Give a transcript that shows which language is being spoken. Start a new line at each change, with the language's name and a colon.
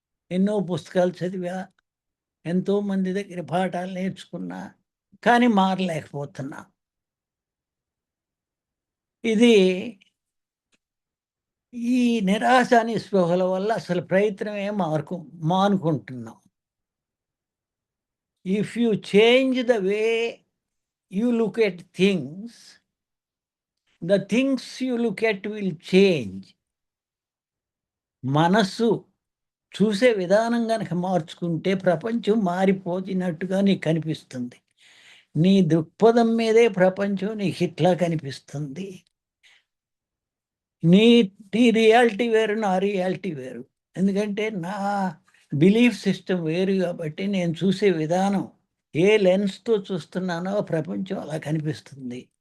Telugu: ఎన్నో పుస్తకాలు చదివా, ఎంతోమంది దగ్గర పాఠాలు నేర్చుకున్నా, కానీ మారలేకపోతున్నా. ఇది ఈ నిరాశ నిస్పృహల వల్ల అసలు ప్రయత్నమే మానుకుంటున్నాం.
English: If you change the way you look at things, the things you look at will change.
Telugu: మనస్సు చూసే విధానం కనుక మార్చుకుంటే ప్రపంచం మారిపోతున్నట్టుగా నీకు కనిపిస్తుంది. నీ దృక్పథం మీదే ప్రపంచం నీకు ఇట్లా కనిపిస్తుంది. నీ నీ రియాలిటీ వేరు, నా రియాలిటీ వేరు. ఎందుకంటే నా బిలీఫ్ సిస్టమ్ వేరు కాబట్టి నేను చూసే విధానం, ఏ లెన్స్తో చూస్తున్నానో ప్రపంచం అలా కనిపిస్తుంది.